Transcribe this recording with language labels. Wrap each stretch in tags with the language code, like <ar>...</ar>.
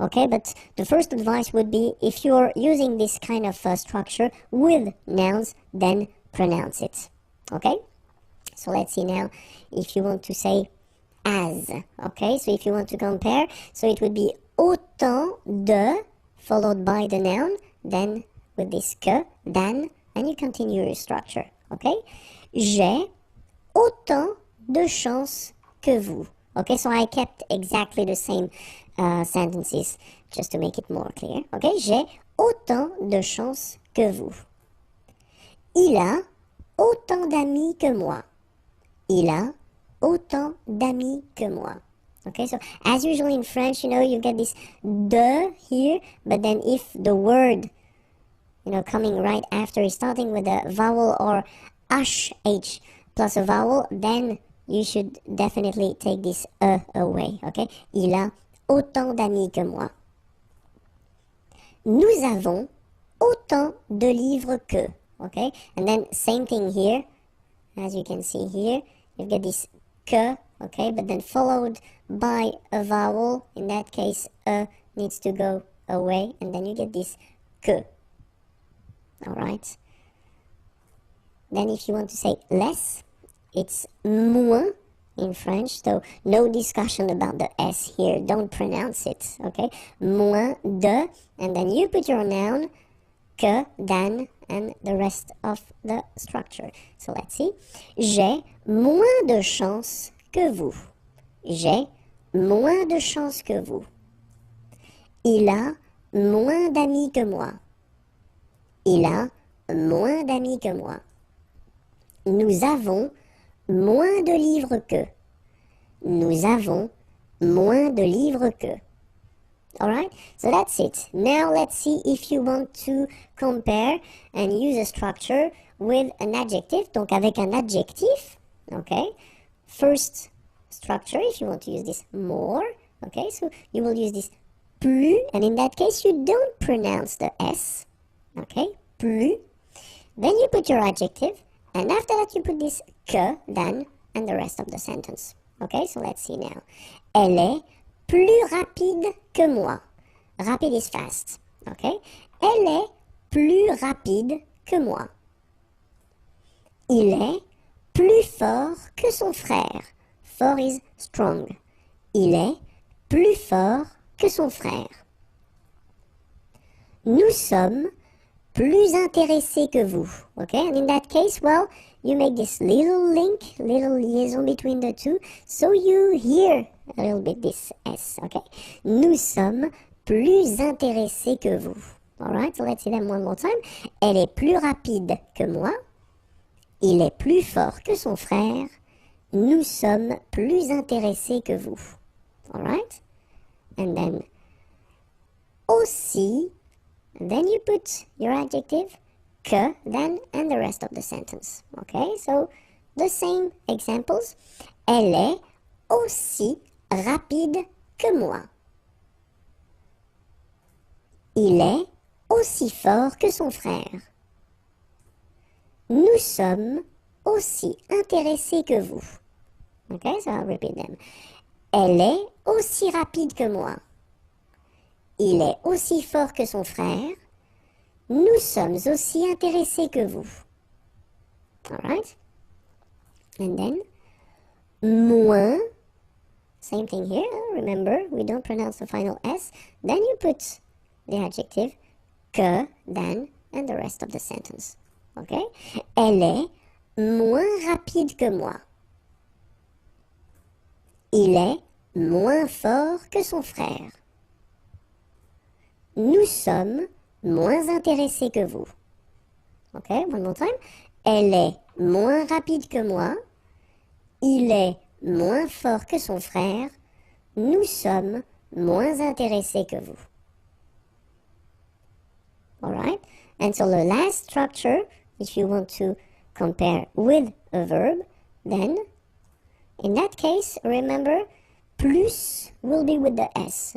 <en>Okay, but the first advice would be, if you're using this kind of structure with nouns, then pronounce it. Okay, so let's see now if you want to say as. Okay, so if you want to compare, so it would be autant de followed by the noun, then with this que, than, and you continue your structure, okay?</en> <fr>J'ai autant de chance que vous.</fr> <en>Okay, so I kept exactly the same sentences just to make it more clear.</en> <fr>Okay, j'ai autant de chance que vous. Il a autant d'amis que moi. Il a autant d'amis que moi.</fr> <en>Okay, so as usual in French, you get this de here, but then if the word, coming right after is starting with a vowel or h plus a vowel, then you should definitely take this away, okay?</en> <fr>Il a autant d'amis que moi. Nous avons autant de livres que, okay?</fr> <en>And then same thing here, as you can see here, you get this que, okay, but then followed by a vowel. In that case, needs to go away, and then you get this que. All right. Then if you want to say less, it's moins in French, so no discussion about the S here, don't pronounce it, okay? Moins de, and then you put your noun, que, than, and the rest of the structure. So let's see.</en> <fr>J'ai moins de chance que vous. J'ai moins de chance que vous. Il a moins d'amis que moi. Il a moins d'amis que moi. Nous avons moins de livres que. Nous avons moins de livres que.</fr> <en>Alright, so that's it. Now let's see if you want to compare and use a structure with an adjective.</en> <fr>Donc avec un adjectif, okay.</fr> <en>First structure, if you want to use this more, okay, so you will use this plus, and in that case you don't pronounce the S, okay, plus. Then you put your adjective, and after that you put this que, than, and the rest of the sentence. Okay, so let's see now.</en> <fr>Elle est plus rapide que moi.</fr> <en>Rapide is fast. Okay?</en> <fr>Elle est plus rapide que moi. Il est plus fort que son frère.</fr> <en>Fort is strong.</en> <fr>Il est plus fort que son frère. Nous sommes plus intéressés que vous.</fr> <en>Okay? And in that case, well, you make this little link, little liaison between the two, so you hear a little bit this S, okay?</en> <fr>Nous sommes plus intéressés que vous.</fr> <en>Alright, so let's see them one more time.</en> <fr>Elle est plus rapide que moi. Il est plus fort que son frère. Nous sommes plus intéressés que vous.</fr> <en>Alright? And then, aussi, then you put your adjective, que, then, and the rest of the sentence. Okay, so the same examples.</en> <fr>Elle est aussi rapide que moi. Il est aussi fort que son frère. Nous sommes aussi intéressés que vous.</fr> <en>Okay, so I'll repeat them.</en> <fr>Elle est aussi rapide que moi. Il est aussi fort que son frère. Nous sommes aussi intéressés que vous.</fr> <en>Alright? And then, moins. Same thing here. Remember, we don't pronounce the final S. Then you put the adjective que, than, and the rest of the sentence. Okay?</en> <fr>Elle est moins rapide que moi. Il est moins fort que son frère. Nous sommes moins intéressés que vous.</fr> <en>Okay, one more time.</en> <fr>Elle est moins rapide que moi. Il est moins fort que son frère. Nous sommes moins intéressés que vous.</fr> <en>Alright? And so the last structure, if you want to compare with a verb, then in that case, remember, plus will be with the S.</en>